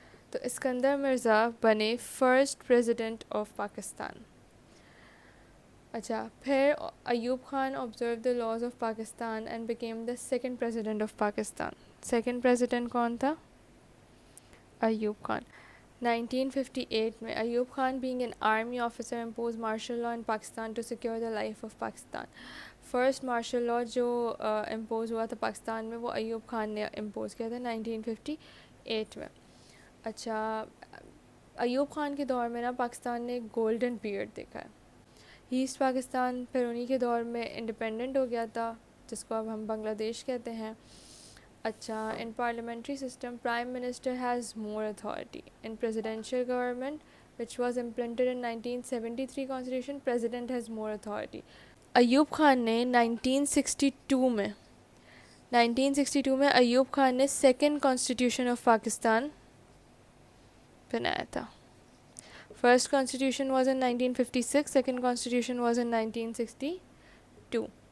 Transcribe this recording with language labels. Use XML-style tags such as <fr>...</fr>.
<ur>تو اسکندر مرزا بنے</ur> <en>First president of Pakistan. اچھا, پھر Ayub Khan observe the laws of Pakistan and became the second president of Pakistan.</en> <ur>Second president کون تھا؟ ایوب خان.</ur> <en>1958 میں Ayub Khan being an army officer imposed martial law in Pakistan to secure the life of Pakistan.</en> <ur>First martial law جو impose ہوا تھا پاکستان میں وہ ایوب خان نے impose کیا تھا 1958 میں. اچھا, ایوب خان کے دور میں نا پاکستان نے گولڈن پیریڈ دیکھا ہے. ایسٹ پاکستان پھر انہی کے دور میں انڈیپینڈنٹ ہو گیا تھا, جس کو اب ہم بنگلہ دیش کہتے ہیں.</ur> <en>اچھا, in parliamentary system prime minister has more authority. In presidential government which was implemented in 1973 constitution, president has more authority.</en> <ur>Ayub Khan نے 1962 میں ایوب خان نے سیکنڈ کانسٹیٹیوشن آف پاکستان بنایا تھا.</ur> <en>First constitution was in 1956, second constitution was in 1962.</en>